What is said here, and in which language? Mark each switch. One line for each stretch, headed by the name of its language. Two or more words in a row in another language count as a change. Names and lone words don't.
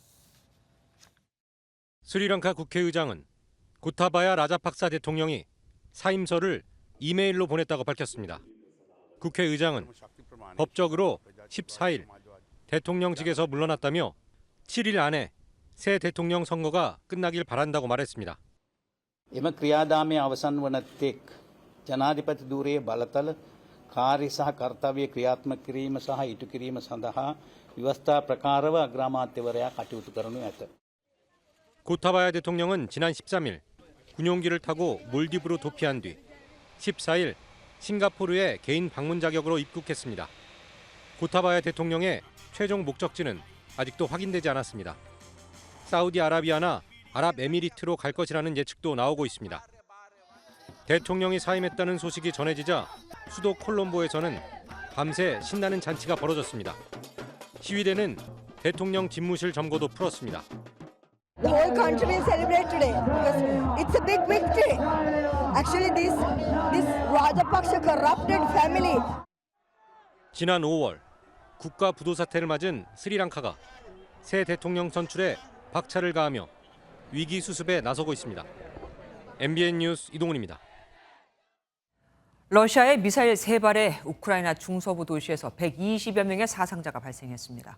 Korean: 스리랑카 국회의장은 고타바야 라자팍사 대통령이 사임서를 이메일로 보냈다고 밝혔습니다. 국회의장은 법적으로 14일 대통령직에서 물러났다며 7일 안에 새 대통령 선거가 끝나길 바란다고 말했습니다.
Sinhala: එම ක්‍රියාදාමයේ අවසන් වන තෙක් ජනාධිපති ධූරයේ බලතල කාර්ය සහ කර්තව්‍ය ක්‍රියාත්මක කිරීම සහ ඉටු කිරීම සඳහා ව්‍යවස්ථා ප්‍රකාරව අග්‍රාමාත්‍යවරයා කටයුතු කරනු ඇත.
Korean: 고타바야 대통령은 지난 13일 군용기를 타고 몰디브로 도피한 뒤 14일 싱가포르에 개인 방문 자격으로 입국했습니다. 고타바야 대통령의 최종 목적지는 아직도 확인되지 않았습니다. 사우디아라비아나 아랍에미리트로 갈 것이라는 예측도 나오고 있습니다. 대통령이 사임했다는 소식이 전해지자 수도 콜롬보에서는 밤새 신나는 잔치가 벌어졌습니다. 시위대는 대통령 집무실 점거도 풀었습니다.
English: The whole country will celebrate today because it's a big victory. Actually, this Rajapaksa corrupted family.
Korean: 지난 5월 국가 부도 사태를 맞은 스리랑카가 새 대통령 선출에 박차를 가하며 위기 수습에 나서고 있습니다. MBN 뉴스 이동훈입니다. 러시아의 미사일 3발에 우크라이나 중서부 도시에서 120여 명의 사상자가 발생했습니다.